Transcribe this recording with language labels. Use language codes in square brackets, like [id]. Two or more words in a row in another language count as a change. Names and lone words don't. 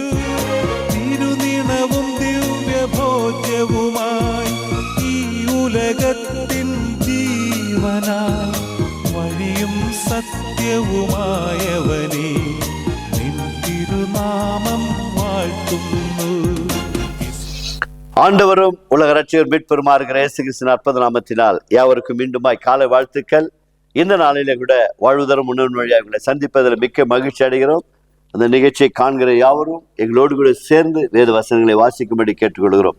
[ml] തിരുനിണവും ദിവ്യഭോജ്യവുമായി ഈ ഉലകത്തിൻ ജീവനായി വഴിയും സത്യവുമായവനെ നിൻ തിരുനാമം വാഴ്ത്തുന്നു. [ta] ஆண்டவரும் உலக ரட்சகர் மீட்பெருமா இருக்கிற இயேசு கிறிஸ்துவின் அற்புத நாமத்தினால் யாவருக்கும் மீண்டுமாய் காலை வாழ்த்துக்கள். இந்த நாளிலே கூட வாழ்வுதரும் முன்னோன் வழியாக உங்களை சந்திப்பதில் மிக்க மகிழ்ச்சி அடைகிறோம். அந்த நிகழ்ச்சியை காண்கிற யாவரும் எங்களோடு கூட சேர்ந்து வேத வசனங்களை வாசிக்கும்படி கேட்டுக்கொள்கிறோம்.